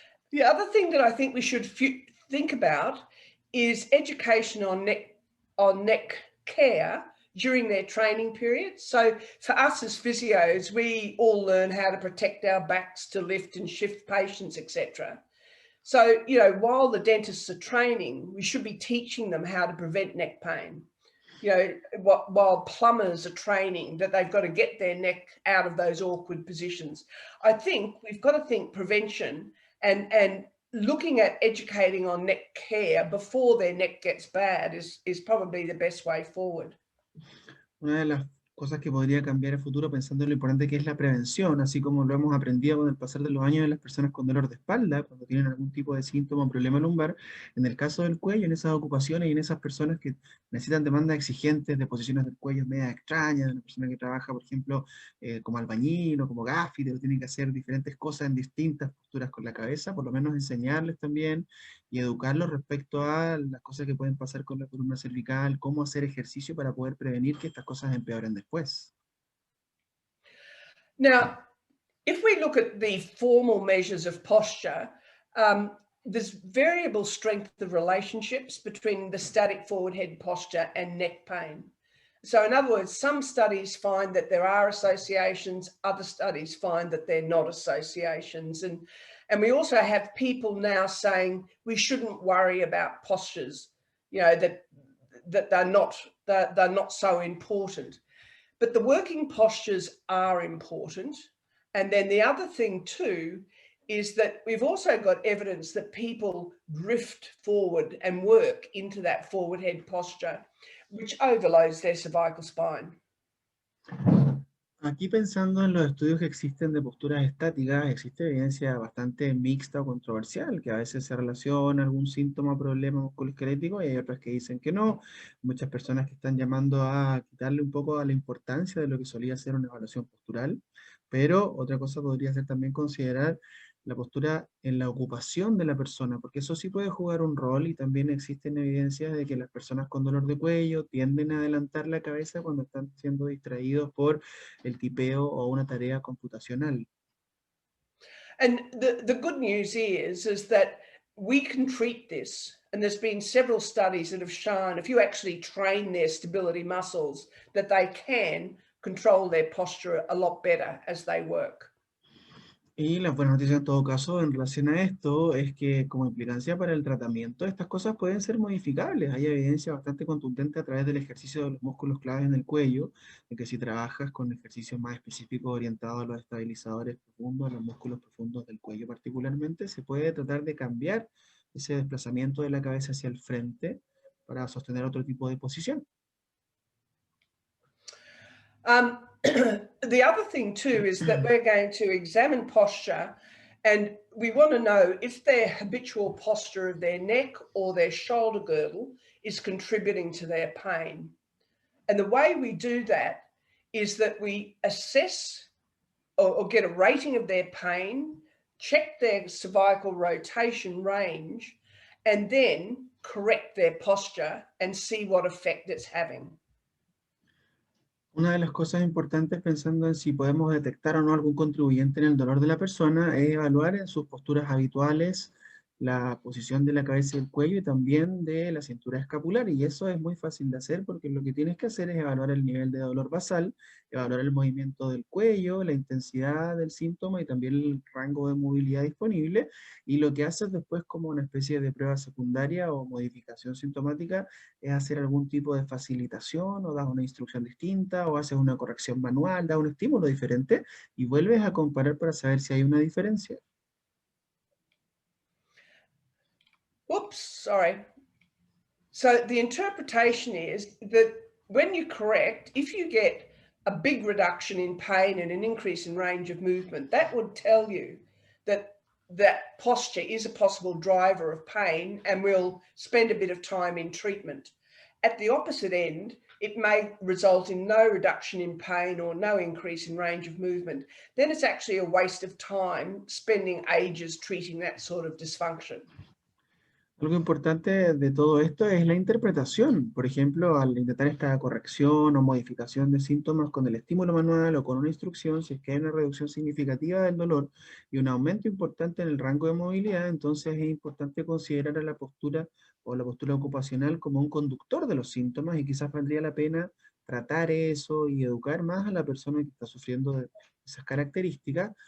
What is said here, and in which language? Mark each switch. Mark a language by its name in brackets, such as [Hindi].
[English] The other thing that I think we should think about is education on neck care during their training period. So for us as physios, we all learn how to protect our backs, to lift and shift patients, etc. So, you know, while the dentists are training, we should be teaching them how to prevent neck pain. You know, while plumbers are training, that they've got to get their neck out of those awkward positions. I think we've got to think prevention and looking at educating on neck care before their neck gets bad is probably the best way forward. [Spanish] Una de las cosas que podría cambiar el futuro pensando en lo importante que es la prevención, así como lo hemos aprendido con el pasar de los años en las personas con dolor de espalda, cuando tienen algún tipo de síntoma o problema lumbar, en el caso del cuello, en esas ocupaciones y en esas personas que necesitan demandas exigentes de posiciones del cuello media extrañas, una persona que trabaja, por ejemplo, como albañil o como gaffiter, o tiene que hacer diferentes cosas en distintas posturas con la cabeza, por lo menos enseñarles también y educarlos respecto a las cosas que pueden pasar con la columna cervical, cómo hacer ejercicio para poder prevenir que estas cosas empeoren después. [English] Now, if we look at the formal measures of posture, there's variable strength of relationships between the static forward head posture and neck pain. So in other words, some studies find that there are associations, other studies find that they're not associations. And we also have people now saying we shouldn't worry about postures, you know, that they're not so important. But the working postures are important. And then the other thing too is that we've also got evidence that people drift forward and work into that forward head posture, which overloads their cervical spine. [Spanish] Aquí pensando en los estudios que existen de posturas estáticas, existe evidencia bastante mixta o controversial, que a veces se relaciona algún síntoma o problema musculoesquelético y hay otras que dicen que no. Muchas personas que están llamando a quitarle un poco a la importancia de lo que solía ser una evaluación postural, pero otra cosa podría ser también considerar la postura en la ocupación de la persona, porque eso sí puede jugar un rol y también existen evidencias de que las personas con dolor de cuello tienden a adelantar la cabeza cuando están siendo distraídos por el tipeo o una tarea computacional. [English] And the good news is that we can treat this. And there's been several studies that have shown if you actually train their stability muscles, that they can control their posture a lot better as they work. [Spanish] Y la buena noticia en todo caso en relación a esto es que como implicancia para el tratamiento, estas cosas pueden ser modificables. Hay evidencia bastante contundente a través del ejercicio de los músculos claves en el cuello, de que si trabajas con ejercicios más específicos orientados a los estabilizadores profundos, a los músculos profundos del cuello particularmente, se puede tratar de cambiar ese desplazamiento de la cabeza hacia el frente para sostener otro tipo de posición. [English] The other thing too is that we're going to examine posture, and we want to know if their habitual posture of their neck or their shoulder girdle is contributing to their pain. And the way we do that is that we assess or get a rating of their pain, check their cervical rotation range, and then correct their posture and see what effect it's having. [Spanish] Una de las cosas importantes pensando en si podemos detectar o no algún contribuyente en el dolor de la persona es evaluar en sus posturas habituales la posición de la cabeza y el cuello y también de la cintura escapular. Y eso es muy fácil de hacer porque lo que tienes que hacer es evaluar el nivel de dolor basal, evaluar el movimiento del cuello, la intensidad del síntoma y también el rango de movilidad disponible. Y lo que haces después como una especie de prueba secundaria o modificación sintomática es hacer algún tipo de facilitación o das una instrucción distinta o haces una corrección manual, das un estímulo diferente y vuelves a comparar para saber si hay una diferencia. [English] Oops, sorry. So the interpretation is that when you correct, if you get a big reduction in pain and an increase in range of movement, that would tell you that that posture is a possible driver of pain and we'll spend a bit of time in treatment. At the opposite end, it may result in no reduction in pain or no increase in range of movement. Then it's actually a waste of time spending ages treating that sort of dysfunction. [Spanish] Algo importante de todo esto es la interpretación. Por ejemplo, al intentar esta corrección o modificación de síntomas con el estímulo manual o con una instrucción, si es que hay una reducción significativa del dolor y un aumento importante en el rango de movilidad, entonces es importante considerar a la postura o la postura ocupacional como un conductor de los síntomas y quizás valdría la pena tratar eso y educar más a la persona que está sufriendo de esas características.